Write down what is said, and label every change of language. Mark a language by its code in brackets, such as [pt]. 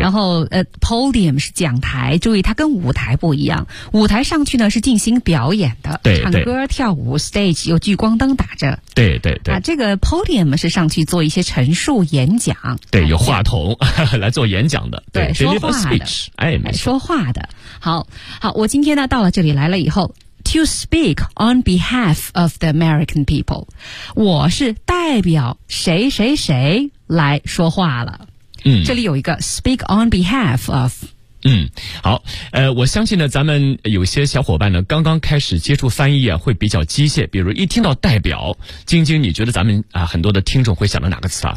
[zh] 然后podium 是讲台，注意它跟舞台不一样，舞台上去呢是进行表演的，对，唱歌跳舞 ，stage 有聚光灯打着，对对对，啊，这个 podium 是上去做一些陈述演讲，对，有话筒来做演讲的，对，说话的 speech, 哎，没错，说话的，好好，我今天呢到了这里来了以后。 [en] To speak on behalf of the American people. [zh] 我是代表谁谁谁来说话了。嗯，这里有一个 [en] speak on behalf of. [zh] 嗯，好，我相信呢，咱们有些小伙伴呢，刚刚开始接触翻译啊，会比较机械。比如一听到代表，晶晶，你觉得咱们啊，很多的听众会想到哪个词啊